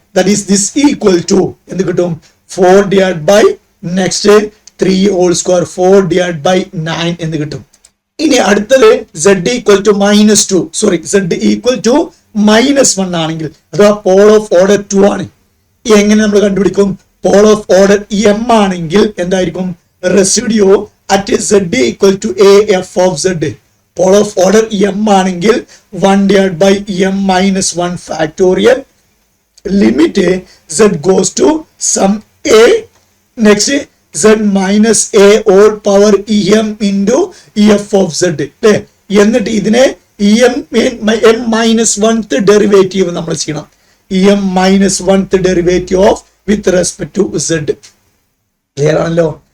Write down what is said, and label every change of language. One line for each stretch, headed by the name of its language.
English: That is this equal to
Malayalam: എന്ത് കിട്ടും?
English: 4 divided by next 3 whole square 4 divided by 9
Malayalam: എന്ന് കിട്ടും. ഇനി അടുത്തത് z equal to -2 z equal to -1 ആണെങ്കിൽ അഥവാ പോൾ ഓഫ് ഓർഡർ 2 ആണ്. എങ്ങനെ നമ്മൾ കണ്ടുപിടിക്കും? പോൾ ഓഫ് ഓർഡർ m ആണെങ്കിൽ എന്തായിരിക്കും?
English: Residue at z equal to a f of z. Pole of order m ആണെങ്കിൽ 1 divided by m minus 1 factorial limit z goes to some a next z minus a whole power em into f of z അല്ലേ.
Malayalam: എന്നിട്ട് ഇതിനെ M minus oneth derivative നമ്മൾ ചെയ്യണം.
English: M minus oneth derivative of with respect to z.
Malayalam: Clear ആണല്ലോ.